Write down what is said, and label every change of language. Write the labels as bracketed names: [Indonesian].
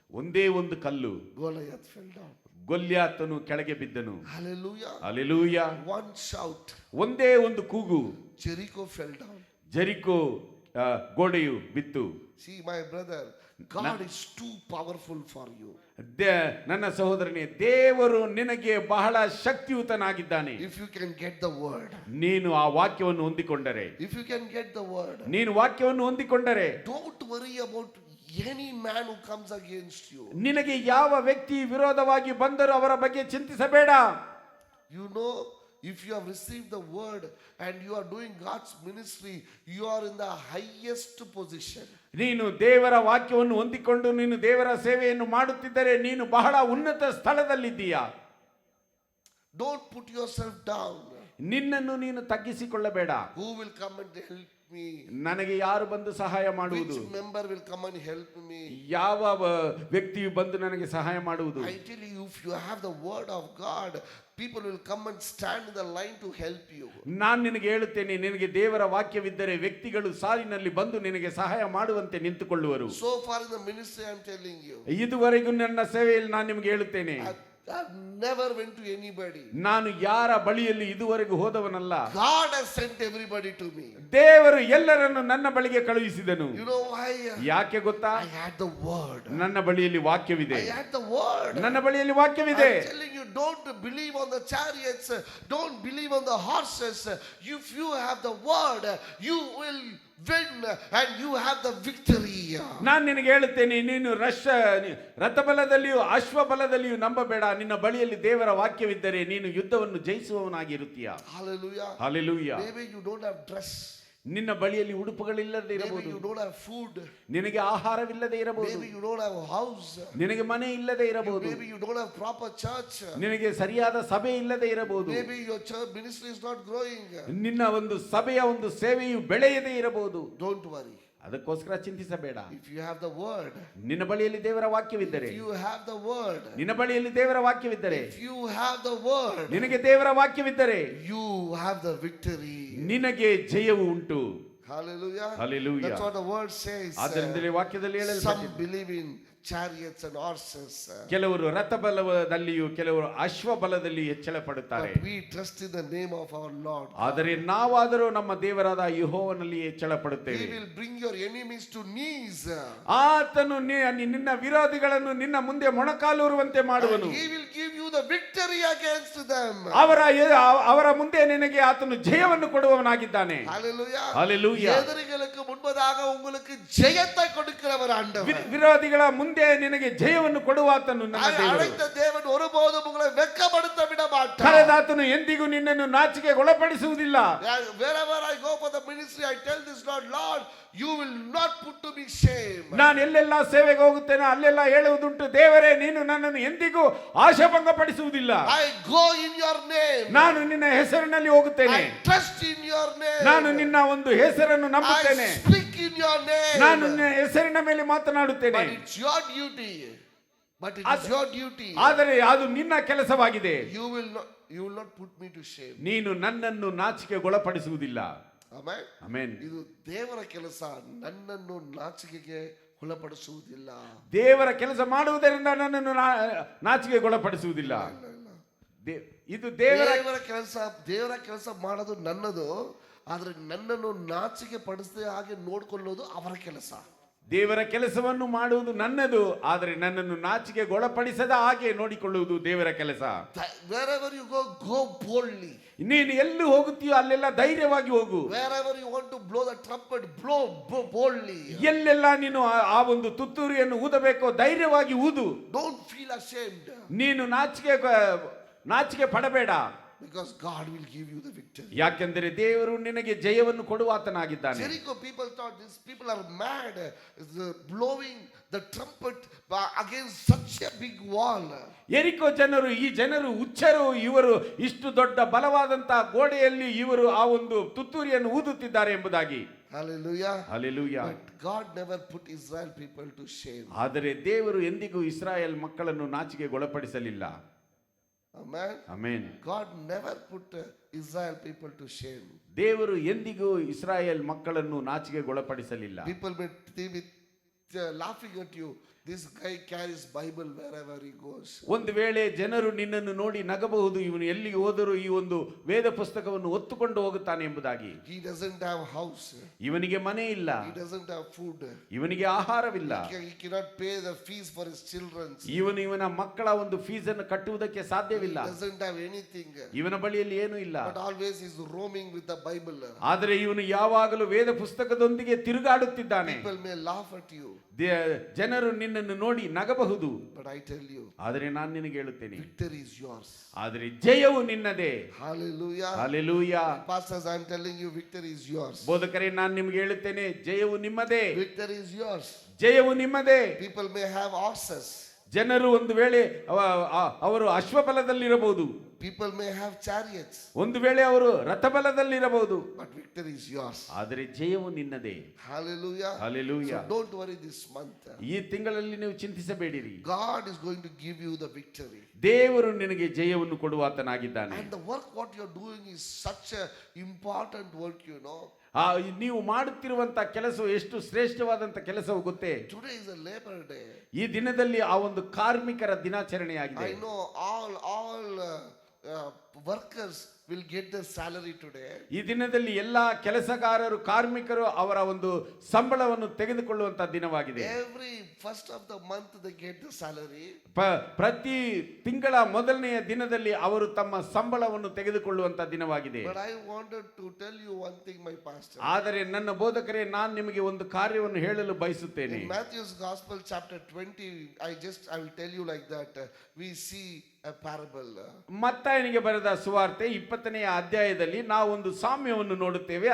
[Kannada] ಒಂದೇ ಒಂದು ಕಲ್ಲು, [English] Goliath fell down. [Kannada] ಗೊಲ್ಯಾತನು ಕೆಳಗೆ ಬಿದ್ದನು. [English] Hallelujah. [Kannada] ಹಲ್ಲೆಲೂಯಾ. [English] One shout, [Kannada] ಒಂದೇ ಒಂದು ಕೂಗು, [English] Jericho fell down. [Kannada] ಜೆರಿಕೋ ಗೋಡೆಯು ಬಿತ್ತು. [English] See, my brother, God is too powerful for you. [Kannada] ನನ್ನ ಸಹೋದರನೇ, ದೇವರು ನಿನಗೆ ಬಹಳ ಶಕ್ತಿಯುತನಾಗಿದ್ದಾನೆ. [English] If you can get the word, [Kannada] ನೀನು ಆ ವಾಕ್ಯವನ್ನು ಹೊಂದಿಕೊಂಡರೆ, [English] if you can get the word, [Kannada] ನೀನು ವಾಕ್ಯವನ್ನು ಹೊಂದಿಕೊಂಡರೆ, [English] don't worry about any man who comes against you. [Kannada] ನಿನಗೆ ಯಾವ ವ್ಯಕ್ತಿ ವಿರೋಧವಾಗಿ ಬಂದರೂ ಅವರ ಬಗ್ಗೆ ಚಿಂತಿಸಬೇಡ. [English] You know, if you have received the word and you are doing God's ministry, you are in the highest position. [Kannada] ನೀನು ದೇವರ ವಾಕ್ಯವನ್ನು ಹೊಂದಿಕೊಂಡು ನೀನು ದೇವರ ಸೇವೆಯನ್ನು ಮಾಡುತ್ತಿದ್ದರೆ ನೀನು ಬಹಳ ಉನ್ನತ ಸ್ಥಳದಲ್ಲಿದ್ದೀಯಾ. [English] Don't put yourself down. [Kannada] ನಿನ್ನನ್ನು ನೀನು ತಗ್ಗಿಸಿಕೊಳ್ಳಬೇಡ. [English] Who will come and help me? [Kannada] ನನಗೆ ಯಾರು ಬಂದು ಸಹಾಯ ಮಾಡುವುದು? [English] Which member will come and help me? [Kannada] ಯಾವ ವ್ಯಕ್ತಿಯು ಬಂದು ನನಗೆ ಸಹಾಯ ಮಾಡುವುದು? [English] I tell you, if you have the word of God, people will come and stand in the line to help you. [Kannada] ನಾನು ನಿನಗೆ ಹೇಳುತ್ತೇನೆ, ನಿನಗೆ ದೇವರ ವಾಕ್ಯವಿದ್ದರೆ ವ್ಯಕ್ತಿಗಳು ಸಾಲಿನಲ್ಲಿ ಬಂದು ನಿನಗೆ ಸಹಾಯ ಮಾಡುವಂತೆ ನಿಂತುಕೊಳ್ಳುವರು. [English] So far in the ministry, I am telling you, [Kannada] ಇದುವರೆಗೂ ನನ್ನ ಸೇವೆಯಲ್ಲಿ ನಾನು ನಿಮಗೆ ಹೇಳುತ್ತೇನೆ, [English] I never went to anybody. [Kannada] ನಾನು ಯಾರ ಬಳಿಯಲ್ಲಿ ಇದುವರೆಗೂ ಹೋದವನಲ್ಲ. [English] God has sent everybody to me. [Kannada] ದೇವರು ಎಲ್ಲರನ್ನು ನನ್ನ ಬಳಿಗೆ ಕಳುಹಿಸಿದನು. [English] You know why? [Kannada] ಯಾಕೆ ಗೊತ್ತಾ? [English] I had the word. [Kannada] ನನ್ನ ಬಳಿಯಲ್ಲಿ ವಾಕ್ಯವಿದೆ. [English] I had the word. [Kannada] ನನ್ನ ಬಳಿಯಲ್ಲಿ ವಾಕ್ಯವಿದೆ. [English] I'm telling you, don't believe on the chariots, don't believe on the horses. If you have the word, you will win and you have the victory. [Kannada] ನಾನು ನಿನಗೆ ಹೇಳುತ್ತೇನೆ, ನೀನು ರಥಬಲದಲ್ಲಿಯೂ ಅಶ್ವಬಲದಲ್ಲಿಯೂ ನಂಬಬೇಡ. ನಿನ್ನ ಬಳಿಯಲ್ಲಿ ದೇವರ ವಾಕ್ಯವಿದ್ದರೆ ನೀನು ಯುದ್ಧವನ್ನು ಜಯಿಸುವವನಾಗಿರುತ್ತೀಯ. [English] Hallelujah. Hallelujah. Maybe you don't have dress. [Kannada] ನಿನ್ನ ಬಳಿಯಲ್ಲಿ ಉಡುಪುಗಳಿಲ್ಲದೆ [English] Maybe [Kannada] ಇರಬಹುದು. [English] you don't have food. [Kannada] ನಿನಗೆ ಆಹಾರವಿಲ್ಲದೆ ಇರಬಹುದು. [English] Maybe you don't have a house. [Kannada] ನಿನಗೆ ಮನೆ ಇಲ್ಲದೆ ಇರಬಹುದು. [English] Maybe you don't have proper church. [Kannada] ನಿನಗೆ ಸರಿಯಾದ ಸಭೆ ಇಲ್ಲದೆ ಇರಬಹುದು. [English] Maybe your church ministry is not growing. [Kannada] ನಿನ್ನ ಒಂದು ಸಭೆಯ ಒಂದು ಸೇವೆಯು ಬೆಳೆಯದೇ ಇರಬಹುದು. [English] Don't worry. [Kannada] ಅದಕ್ಕೋಸ್ಕರ ಚಿಂತಿಸಬೇಡ. [English] If you have the word, [Kannada] ನಿನ್ನ ಬಳಿಯಲ್ಲಿ ದೇವರ ವಾಕ್ಯವಿದ್ದರೆ, [English] if you have the word, [Kannada] ನಿನ್ನ ಬಳಿಯಲ್ಲಿ ದೇವರ ವಾಕ್ಯವಿದ್ದರೆ, [English] if you have the word, [Kannada] ನಿನಗೆ ದೇವರ ವಾಕ್ಯವಿದ್ದರೆ [English] you have the victory. [Kannada] ನಿನಗೆ ಜಯವು ಉಂಟು. [English] Hallelujah. Hallelujah. That's what the word says. [Kannada] ಆದ್ದರಿಂದಲೇ ವಾಕ್ಯದಲ್ಲಿ [English] Some [Kannada] ಹೇಳಲ್ಪಟ್ಟಿದೆ, [English] believe in chariots and horses. [Kannada] ಕೆಲವರು ರಥಬಲದಲ್ಲಿಯೂ ಕೆಲವರು ಅಶ್ವಬಲದಲ್ಲಿ ಹೆಚ್ಚಳ ಪಡುತ್ತಾರೆ. [English] But we trust in the name of our Lord. [Kannada] ಆದರೆ ನಾವಾದರೂ ನಮ್ಮ ದೇವರಾದ ಯೆಹೋವನಲ್ಲಿ ಹೆಚ್ಚಳ [English] He [Kannada] ಪಡುತ್ತೇವೆ. [English] will bring your enemies to knees. [Kannada] ಆತನು ನಿನ್ನ ವಿರೋಧಿಗಳನ್ನು ನಿನ್ನ ಮುಂದೆ ಮೊಣಕಾಲೂರುವಂತೆ [English] And [Kannada] ಮಾಡುವನು. [English] he will give you the victory against them. [Kannada] ಅವರ ಮುಂದೆ ನಿನಗೆ ಆತನು ಜಯವನ್ನು ಕೊಡುವವನಾಗಿದ್ದಾನೆ. [English] Hallelujah. Hallelujah. [Tamil] எதிரிகளுக்கு முன்பதாக உங்களுக்கு ஜெயத்தை கொடுக்கிறவர் ஆண்டவர். [Kannada] ವಿರೋಧಿಗಳ ಮುಂದೆ ನಿನಗೆ ಜಯವನ್ನು ಕೊಡುವಾತನು ನನ್ನ ದೇವರು. [Tamil] அழைத்த தேவன் ஒருபோதும் உங்களை வெட்கப்படுத்த விட மாட்டார். [Kannada] ಕರೆದಾತನು ಎಂದಿಗೂ ನಿನ್ನನ್ನು ನಾಚಿಕೆಗೆ ಒಳಪಡಿಸುವುದಿಲ್ಲ. [English] Wherever I go for the ministry, I tell this Lord, you will not put to me shame. [Kannada] ನಾನು ಎಲ್ಲೆಲ್ಲ ಸೇವೆಗೆ ಹೋಗುತ್ತೇನೆ ಅಲ್ಲೆಲ್ಲ ಹೇಳುವುದುಂಟು, ದೇವರೇ ನೀನು ನನ್ನನ್ನು ಎಂದಿಗೂ ಆಶಾಭಂಗ ಪಡಿಸುವುದಿಲ್ಲ. [English] I go in your name. [Kannada] ನಾನು ನಿನ್ನ ಹೆಸರಿನಲ್ಲಿ ಹೋಗುತ್ತೇನೆ. [English] I trust in your name. [Kannada] ನಾನು ನಿನ್ನ ಒಂದು ಹೆಸರನ್ನು ನಂಬುತ್ತೇನೆ. [English] I speak in your name. [Kannada] ನಾನು ನಿನ್ನ ಹೆಸರಿನ ಮೇಲೆ ಮಾತನಾಡುತ್ತೇನೆ. [English] But it's your duty. But it is your duty. [Kannada] ಆದರೆ ಅದು ನಿನ್ನ ಕೆಲಸವಾಗಿದೆ. [English] You will not put me to shame. [Kannada] ನೀನು ನನ್ನನ್ನು ನಾಚಿಕೆಗೊಳಪಡಿಸುವುದಿಲ್ಲ. [English] Amen. [Kannada] ಆಮೆನ್. ಇದು ದೇವರ ಕೆಲಸ, ನನ್ನನ್ನು ನಾಚಿಕೆಗೆ ಒಳಪಡಿಸುವುದಿಲ್ಲ. ದೇವರ ಕೆಲಸ ಮಾಡುವುದರಿಂದ ನನ್ನನ್ನು ನಾಚಿಕೆಗೊಳಪಡಿಸುವುದಿಲ್ಲ. ಇದು ದೇವರ ಕೆಲಸ ಮಾಡೋದು ನನ್ನದು, ಆದ್ರೆ ನನ್ನನ್ನು ನಾಚಿಕೆ ಪಡಿಸದೆ ಹಾಗೆ ನೋಡ್ಕೊಳ್ಳೋದು ಅವರ ಕೆಲಸ. ದೇವರ ಕೆಲಸವನ್ನು ಮಾಡುವುದು ನನ್ನದು, ಆದರೆ ನನ್ನನ್ನು ನಾಚಿಕೆಗೊಳಪಡಿಸದ ಹಾಗೆ ನೋಡಿಕೊಳ್ಳುವುದು ದೇವರ ಕೆಲಸ. [English] Wherever you go, go boldly. [Kannada] ನೀನು ಎಲ್ಲಿ ಹೋಗುತ್ತೀಯೋ ಅಲ್ಲೆಲ್ಲ ಧೈರ್ಯವಾಗಿ ಹೋಗು. [English] Wherever you want to blow the trumpet, blow boldly. [Kannada] ಎಲ್ಲೆಲ್ಲ ನೀನು ಆ ಒಂದು ತುತ್ತೂರಿಯನ್ನು ಊದಬೇಕೋ ಧೈರ್ಯವಾಗಿ ಊದು. [English] Don't feel ashamed. [Kannada] ನೀನು ನಾಚಿಕೆ ಪಡಬೇಡ. [English] Because God will give you the victory. [Kannada] ಯಾಕೆಂದರೆ ದೇವರು ನಿನಗೆ ಜಯವನ್ನು ಕೊಡುವಾತನಾಗಿದ್ದಾನೆ. [English] Jericho people thought these people are mad, blowing the trumpet against such a big wall. [Kannada] ಯೆರಿಕೋ ಜನರು, ಈ ಜನರು ಹುಚ್ಚರು, ಇವರು ಇಷ್ಟು ದೊಡ್ಡ ಬಲವಾದಂತಹ ಗೋಡೆಯಲ್ಲಿ ಇವರು ಆ ಒಂದು ತುತ್ತೂರಿಯನ್ನು ಊದುತ್ತಿದ್ದಾರೆ ಎಂಬುದಾಗಿ. [English] Hallelujah. Hallelujah. But God never put Israel people to shame. [Kannada] ಆದರೆ ದೇವರು ಎಂದಿಗೂ ಇಸ್ರಾಯೇಲ್ ಮಕ್ಕಳನ್ನು ನಾಚಿಕೆಗೊಳಪಡಿಸಲಿಲ್ಲ. [English] Amen. Amen. God never put Israel people to shame. [Kannada] ದೇವರು ಎಂದಿಗೂ ಇಸ್ರಾಯೇಲ್ ಮಕ್ಕಳನ್ನು ನಾಚಿಕೆಗೊಳಪಡಿಸಲಿಲ್ಲ. [English] People may be laughing at you. This guy carries Bible wherever he goes. [Kannada] ಒಂದು ವೇಳೆ ಜನರು ನಿನ್ನನ್ನು ನೋಡಿ ನಗಬಹುದು, ಇವನು ಎಲ್ಲಿಗೆ ಹೋದರೂ ಈ ಒಂದು ವೇದ ಪುಸ್ತಕವನ್ನು ಹೊತ್ತುಕೊಂಡು ಹೋಗುತ್ತಾನೆ ಎಂಬುದಾಗಿ. [English] He doesn't have house. [Kannada] ಇವನಿಗೆ ಮನೆ ಇಲ್ಲ. [English] He doesn't have food. [Kannada] ಇವನಿಗೆ ಆಹಾರವಿಲ್ಲ. [English] He cannot pay the fees for his children. [Kannada] ಇವನ ಮಕ್ಕಳ ಒಂದು ಫೀಸ್ ಅನ್ನು ಕಟ್ಟುವುದಕ್ಕೆ ಸಾಧ್ಯವಿಲ್ಲ. [English] He doesn't have anything. [Kannada] ಇವನ ಬಳಿಯಲ್ಲಿ ಏನೂ ಇಲ್ಲ. [English] But always he is roaming with the Bible. [Kannada] ಆದರೆ ಇವನು ಯಾವಾಗಲೂ ವೇದ ಪುಸ್ತಕದೊಂದಿಗೆ ತಿರುಗಾಡುತ್ತಿದ್ದಾನೆ. [English] People may laugh at you. [Kannada] ಜನರು ನಿನ್ನನ್ನು ನೋಡಿ ನಗಬಹುದು. [English] But I tell you, [Kannada] ಆದರೆ ನಾನು ನಿನಗೆ ಹೇಳುತ್ತೇನೆ, [English] victory is yours. [Kannada] ಆದರೆ ಜಯವು ನಿನ್ನದೇ. [English] Hallelujah. Hallelujah. Pastors, I am telling you, victory is yours. [Kannada] ಬೋಧಕರೇ, ನಾನು ನಿಮಗೆ ಹೇಳುತ್ತೇನೆ, ಜಯವು ನಿಮ್ಮದೇ. [English] Victory is yours. [Kannada] ಜಯವು ನಿಮ್ಮದೇ. [English] People may have horses. [Kannada] ಜನರು ಒಂದು ವೇಳೆ ಅವರು ಅಶ್ವಬಲದಲ್ಲಿರಬಹುದು. [English] People may have chariots. [Kannada] ಒಂದು ವೇಳೆ ಅವರು ರಥಬಲದಲ್ಲಿರಬಹುದು. [English] But victory is yours. [Kannada] ಆದರೆ ಜಯವು ನಿನ್ನದೇ. [English] Hallelujah. Hallelujah. So don't worry this month. [Kannada] ಈ ತಿಂಗಳಲ್ಲಿ ನೀವು ಚಿಂತಿಸಬೇಡಿರಿ. [English] God is going to give you the victory. [Kannada] ದೇವರು ನಿನಗೆ ಜಯವನ್ನು ಕೊಡುವಾತನಾಗಿದ್ದಾನೆ. [English] And the work what you are doing is such a important work, you know. [Kannada] ನೀವು ಮಾಡುತ್ತಿರುವಂತ ಕೆಲಸ ಎಷ್ಟು ಶ್ರೇಷ್ಠವಾದಂತ ಕೆಲಸವು ಗೊತ್ತೇ? [English] Today is a labor day. [Kannada] ಈ ದಿನದಲ್ಲಿ ಆ ಒಂದು ಕಾರ್ಮಿಕರ ದಿನಾಚರಣೆಯಾಗಿದೆ. [English] I know all workers will get their salary today. [Kannada] ಈ ದಿನದಲ್ಲಿ ಎಲ್ಲಾ ಕೆಲಸಗಾರರು, ಕಾರ್ಮಿಕರು ಅವರ ಒಂದು ಸಂಬಳವನ್ನು ತೆಗೆದುಕೊಳ್ಳುವಂತ ದಿನವಾಗಿದೆ. [English] Every first of the month they get the salary. [Kannada] ಪ್ರತಿ ತಿಂಗಳ ಮೊದಲನೆಯ ದಿನದಲ್ಲಿ ಅವರು ತಮ್ಮ ಸಂಬಳವನ್ನು ತೆಗೆದುಕೊಳ್ಳುವಂತ ದಿನವಾಗಿದೆ. [English] But I wanted to tell you one thing, my pastor. [Kannada] ಆದರೆ ನನ್ನ ಬೋಧಕರೇ, ನಾನು ನಿಮಗೆ ಒಂದು ಕಾರ್ಯವನ್ನು ಹೇಳಲು ಬಯಸುತ್ತೇನೆ. [English] In Matthew's Gospel chapter 20, I will tell you like that. We see a parable. [Kannada] ಮತ್ತಾಯನಿಗೆ ಬರೆದ ಸುವಾರ್ತೆ 20ನೆಯ ಅಧ್ಯಾಯದಲ್ಲಿ ನಾವು ಒಂದು ಸಾಮ್ಯವನ್ನು ನೋಡುತ್ತೇವೆ.